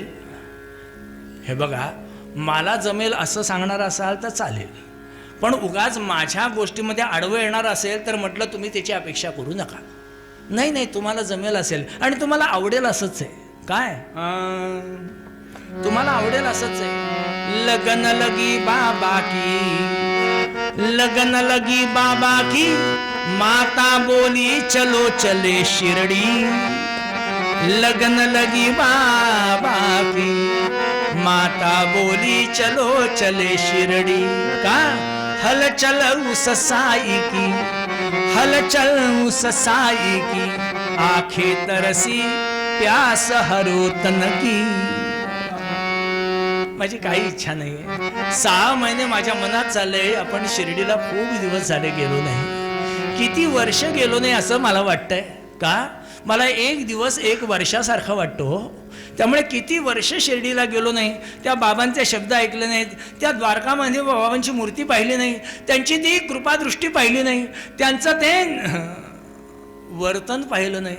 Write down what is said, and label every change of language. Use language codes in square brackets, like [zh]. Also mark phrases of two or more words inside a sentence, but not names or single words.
[mr] हे बघा, मला जमेल असं सांगणार असाल तर चालेल, पण उगाच माझ्या गोष्टीमध्ये आडवं येणार असेल तर म्हटलं तुम्ही त्याची अपेक्षा करू नका. नाही नाही, तुम्हाला जमेल असेल आणि तुम्हाला आवडेल असंच आहे. काय तुम्हाला आवडेल असंच आहे. [hi] लगन लगी बाबा की, लगन लगी बाबा की, माता बोली चलो चले शिरडी. लगन लगी बाबा की, माता बोली चलो चले शिरडी. [mr] का? [hi] हलचल उस साई की, हलचल उस साई की, आखे तरसी प्यास हरो तन की. [mr] माझी काही इच्छा नाही आहे. 6 महिने माझ्या मनात चाललंय आपण शिर्डीला खूप दिवस झाले गेलो नाही. किती वर्ष गेलो नाही असं मला वाटतंय. का? मला एक दिवस 1 वर्षासारखा वाटतो. त्यामुळे किती वर्ष शिर्डीला गेलो नाही, त्या बाबांचे शब्द ऐकले नाहीत, त्या द्वारकामध्ये बाबांची मूर्ती पाहिली नाही, त्यांची ती कृपादृष्टी पाहिली नाही, त्यांचं ते वर्तन पाहिलं नाही.